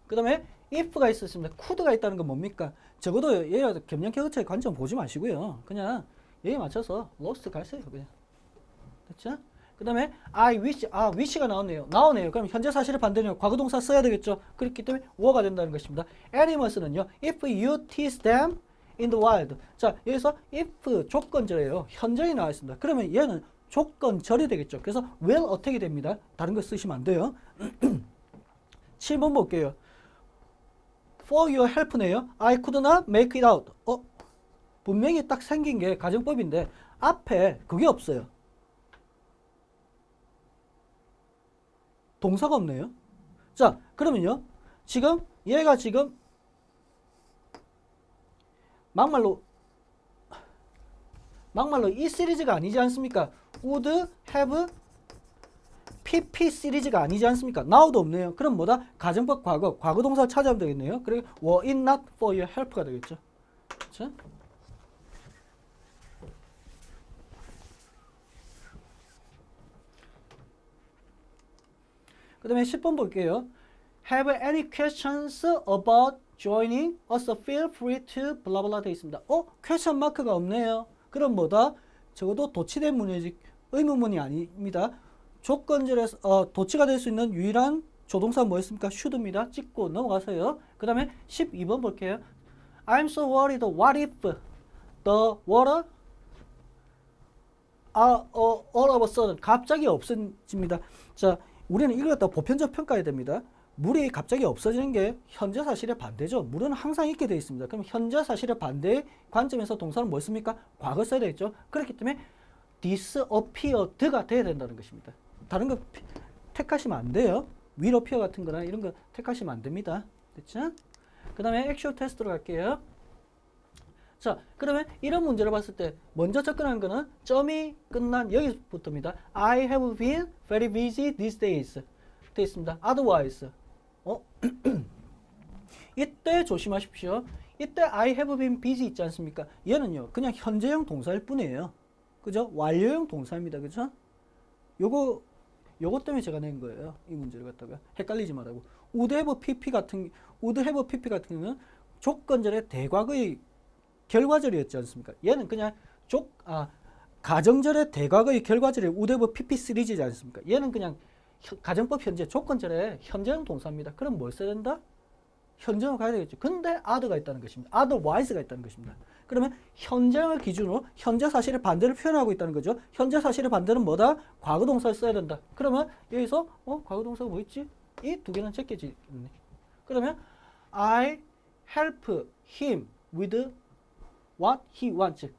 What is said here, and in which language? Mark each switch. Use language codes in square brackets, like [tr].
[ko] 그 다음에 if가 있었습니다. could가 있다는 건 뭡니까? 적어도 얘가 겸양격어체의 관점 보지 마시고요. 그냥 얘에 맞춰서 lost 가세요 그냥. 됐죠? 그 다음에 I wish, wish가 나오네요. 그럼 현재 사실의 반대는 과거동사 써야 되겠죠. 그렇기 때문에 were가 된다는 것입니다. [en] animals는요. If you tease them in the wild. [ko] 자, 여기서 if 조건절이에요. 현재에 나와 있습니다. 그러면 얘는 조건절이 되겠죠. 그래서 will attack이 됩니다. 다른 거 쓰시면 안 돼요. 7번 볼게요. [en] For your help네요. I could not make it out. [ko] 분명히 딱 생긴 게 가정법인데 앞에 그게 없어요. 동사가 없네요. 자, 그러면요. 지금 얘가 지금 막말로 이 시리즈가 아니지 않습니까? would have pp 시리즈가 아니지 않습니까? now도 없네요. 그럼 뭐다? 가정법 과거 동사 찾아오면 되겠네요. [en] 그리고 were it not for your help가 되겠죠. [ko] 그렇죠? 그 다음에 10번 볼게요. [en] Have any questions about joining us? Feel free to blah blah [ko] 되어 있습니다. question 마크가 없네요. 그럼 뭐다? 적어도 도치된 문이지 의문문이 아닙니다. 조건절에서 도치가 될 수 있는 유일한 조동사 뭐였습니까? should입니다. 찍고 넘어가세요. 그 다음에 12번 볼게요. [en] I'm so worried. What if the water all of a sudden [ko] 갑자기 없어집니다. 자, 우리는 이걸 갖다 보편적 평가해야 됩니다. 물이 갑자기 없어지는 게 현재 사실의 반대죠. 물은 항상 있게 되어 있습니다. 그럼 현재 사실의 반대의 관점에서 동사는 뭐였습니까? 과거 써야 되겠죠. 그렇기 때문에 disappeared가 돼야 된다는 것입니다. 다른 거 택하시면 안 돼요. will appear 같은 거나 이런 거 택하시면 안 됩니다. 됐죠? 그 다음에 액션 테스트로 갈게요. 자, 그러면 이런 문제를 봤을 때 먼저 접근한 거는 점이 끝난 여기부터입니다. [en] I have been very busy these days [ko] 되어 있습니다. Otherwise 이때 조심하십시오. [en] 이때 I have been busy [ko] 있지 않습니까? 얘는요 그냥 현재형 동사일 뿐이에요. 그죠? 완료형 동사입니다. 그죠? 요거 때문에 제가 낸 거예요. 이 문제를 갖다가 헷갈리지 말라고. would have pp 같은 경우는 조건절의 대과거의 결과절이었지 않습니까? 얘는 그냥 가정절의 대과거의 결과절이 would have pp 시리즈지 않습니까? 얘는 그냥 가정법 현재 조건절의 현재형 동사입니다. 그럼 뭘 써야 된다? 현재형 가야 되겠죠. 근데 other가 있다는 것입니다. otherwise가 있다는 것입니다. 그러면 현재형을 기준으로 현재 사실의 반대를 표현하고 있다는 거죠. 현재 사실의 반대는 뭐다? 과거 동사를 써야 된다. 그러면 여기서 과거 동사가 뭐 있지? 이 두 개는 제껴지네. [en] 그러면 I help him with what he wants.